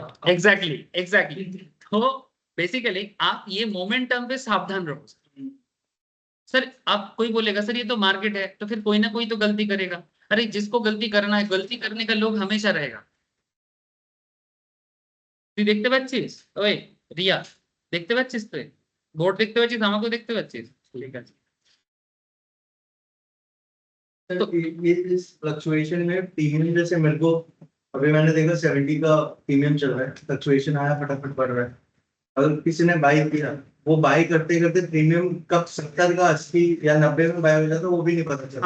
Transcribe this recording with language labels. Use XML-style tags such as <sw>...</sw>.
<hi>Exactly. तो basically आप ये मोमेंटम पे सावधान रहो। सर आप, कोई बोलेगा सर ये तो मार्केट है, तो फिर कोई ना कोई तो गलती करेगा। अरे जिसको गलती करना है, गलती करने का लोग हमेशा रहेगा।</hi> <bn>তুই দেখতে পাচ্ছিস ওই রিয়া, দেখতে পাচ্ছিস তুই বোর্ড দেখতে পাচ্ছিস, আমাকেও দেখতে পাচ্ছিস, ঠিক আছে।</bn> <hi>तो ये इस फ्लक्चुएशन में प्रीमियम, जैसे मेरे को अभी मैंने देखा 70 का प्रीमियम चल रहा है, फ्लक्चुएशन आया फटाफट बढ़ रहा है, अगर किसी ने बाई किया, वो बाई करते करते प्रीमियम कब 70 का 80 या 90 में बाई हो जाता है वो भी नहीं पता चलता।</hi>